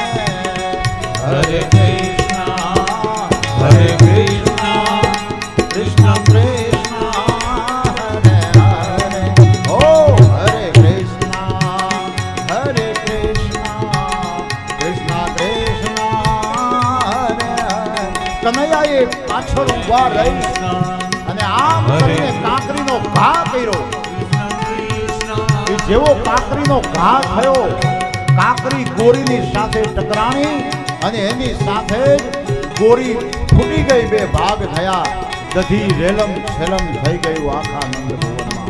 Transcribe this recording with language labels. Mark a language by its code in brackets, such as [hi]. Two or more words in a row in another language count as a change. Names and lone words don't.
[gu] Hare Krishna Hare Krishna Krishna Krishna Hare Hare Oh Hare Krishna Hare Krishna Krishna Krishna કનૈયાએ પાછળ ઉભા રહી અને આમ કરીને કાંકરીનો ઘા કર્યો. એ જેવો કાંકરીનો ઘા થયો, કાંકરી ગોરીની સાથે ટકરાણી અને એની સાથે જ ગોરી ફૂટી ગઈ, બે ભાગ થયા, દધી રેલમ છેલમ થઈ ગયું આખા નંદ ભવનમાં.